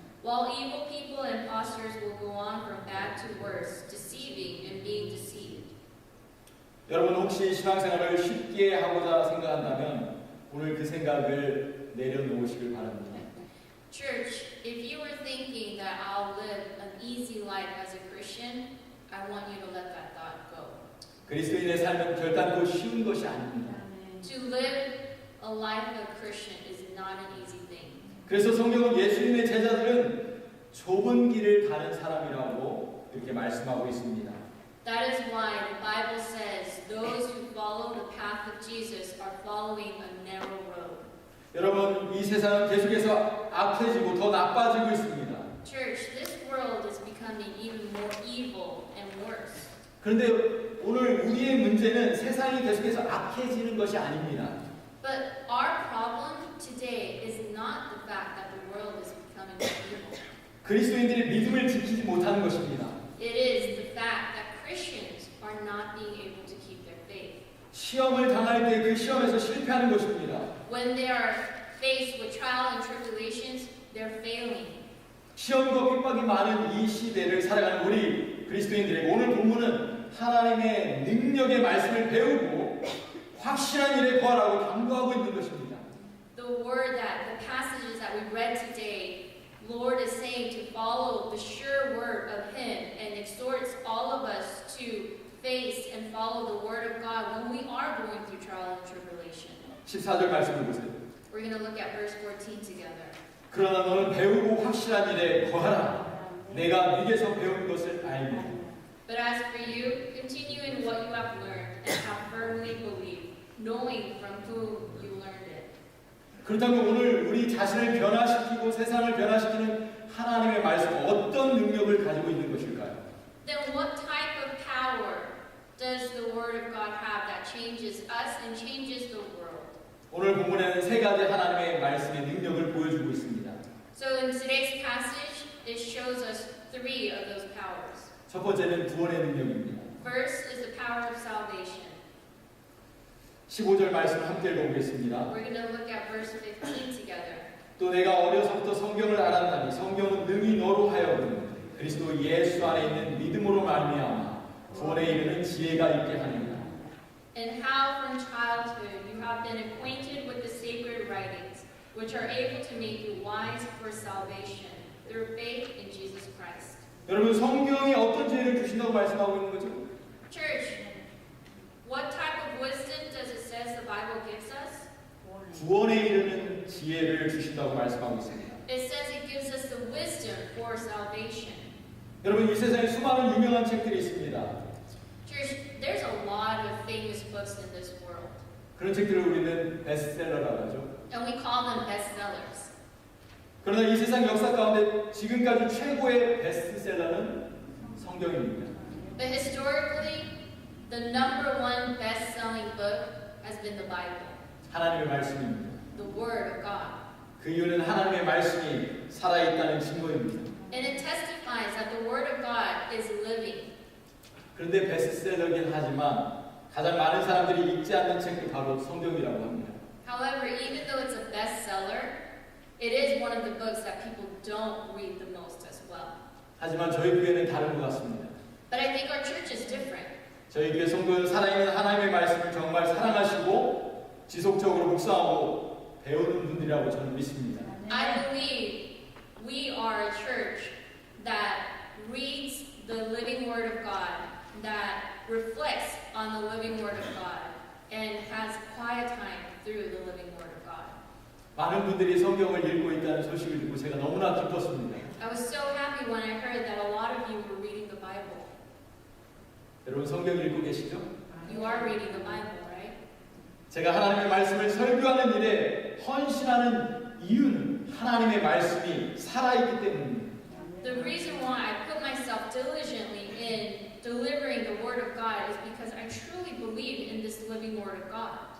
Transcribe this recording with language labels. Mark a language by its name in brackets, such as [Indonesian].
[English] While evil people and impostors will go on from bad to worse, deceiving and being deceived. [Korean] 여러분 혹시 신앙생활을 쉽게 하고자 생각한다면 오늘 그 생각을 내려놓으시길 바랍니다. [English] Church, if you were thinking that I'll live an easy life as a Christian, I want you to let that thought go. [Korean] 그리스도인의 삶은 결단코 쉬운 것이 아닙니다. [English] To live a life of a Christian is not an easy thing. [Korean] 그래서 성경은 예수님의 제자들은 좁은 길을 가는 사람이라고 이렇게 말씀하고 있습니다. [English] That is why the Bible says those who follow the path of Jesus are following a narrow road. [Korean] 여러분 이 세상은 계속해서 악해지고 더 나빠지고 있습니다. [English] Church, this world is becoming even more evil and worse. [Korean] 그런데 오늘 우리의 문제는 세상이 계속해서 악해지는 것이 아닙니다. [English] But our problem today is not the fact that the world is becoming more evil. [Korean] 그리스도인들이 믿음을 지키지 못하는 것입니다. [English] It is the fact that Christians are not being able to keep their faith. [Korean] 시험을 당할 때 그 시험에서 실패하는 것입니다. [English] When they are faced with trial and tribulations, they're failing. [Korean] 시험과 핍박이 많은 이 시대를 살아가는 우리 그리스도인들에게 오늘 본문은 하나님의 능력의 말씀을 배우고 확실한 일에 구하라고 강구하고 있는 것입니다. [English] The word that, the passages that we read today, Lord is saying to follow the sure word of Him and exhorts all of us to face and follow the word of God when we are going through trial and tribulation. [Korean] 14절 말씀을 보세요. [English] We're going to look at verse 14 together. [Korean] 그러나 너는 배우고 확실한 일에 구하라. 내가 네게서 배운 것을 알고. [English] But as for you, continue in what you have learned and have firmly believed, knowing from whom you learned it. [Korean] 그렇다면 오늘 우리 자신을 변화시키고 세상을 변화시키는 하나님의 말씀 어떤 능력을 가지고 있는 것일까요? [English] Then what type of power does the Word of God have that changes us and changes the world? [Korean] 오늘 본문에는 세 가지 하나님의 말씀의 능력을 보여주고 있습니다. [English] So in today's passage, it shows us three of those powers. [Korean] 첫 번째는 구원의 능력입니다. [English] First is the power of salvation. [Korean] 15절 말씀을 함께 읽어보겠습니다. [English] We're going to look at verse 15 together. [Korean] 또 내가 어려서부터 성경을 알았다니 성경은 능히 너로 하여금 그리스도 예수 안에 있는 믿음으로 말미암아 구원에 이르는 지혜가 있게 하느니라. [English] And how from childhood you have been acquainted with the sacred writings, which are able to make you wise for salvation through faith in Jesus Christ. [Korean] 여러분 성경이 어떤 지혜를 주신다고 말씀하고 있는 거죠? [English] Church, what type of wisdom does it says the Bible gives us? [Korean] 구원에 이르는 지혜를 주신다고 말씀하고 있습니다. [English] It says it gives us the wisdom for salvation. [Korean] 여러분 이 세상에 수많은 유명한 책들이 있습니다. [English] Church, there's a lot of famous books in this world, [Korean] 그런 책들을 우리는 베스트셀러라고 하죠. [English] and we call them bestsellers. [Korean] 그러나 이 세상 역사 가운데 지금까지 최고의 베스트셀러는 성경입니다. [English] But historically, the number one best-selling book has been the Bible, [Korean] 하나님의 말씀입니다. [English] the Word of God. [Korean] 그 이유는 하나님의 말씀이 살아있다는 증거입니다. [English] And it testifies that the Word of God is living. [Korean] 그런데 베스트셀러긴 하지만 가장 많은 사람들이 읽지 않는 책이 바로 성경이라고 합니다. [English] However, even though it's a bestseller, it is one of the books that people don't read the most as well. [Korean] 하지만 저희 교회는 다른 것 같습니다. [English] But I think our church is different. [Korean] 저희 교회 성도는 살아있는 하나님의 말씀을 정말 사랑하시고 지속적으로 묵상하고 배우는 분들이라고 저는 믿습니다. [English] I believe we are a church that reads the living Word of God, that reflects on the living Word of God, and has quiet time through the living Word of God. [Korean] 많은 분들이 성경을 읽고 있다는 소식을 듣고 제가 너무나 기뻤습니다. [English] I was so happy when I heard that a lot of you were reading the Bible. [Korean] 여러분 성경 읽고 계시죠? [English] You are reading the Bible, right? [Korean] 제가 하나님의 말씀을 설교하는 일에 헌신하는 이유는 하나님의 말씀이 살아있기 때문입니다. [English] The reason why I put myself diligently in delivering the Word of God is because I truly believe in this living Word of God.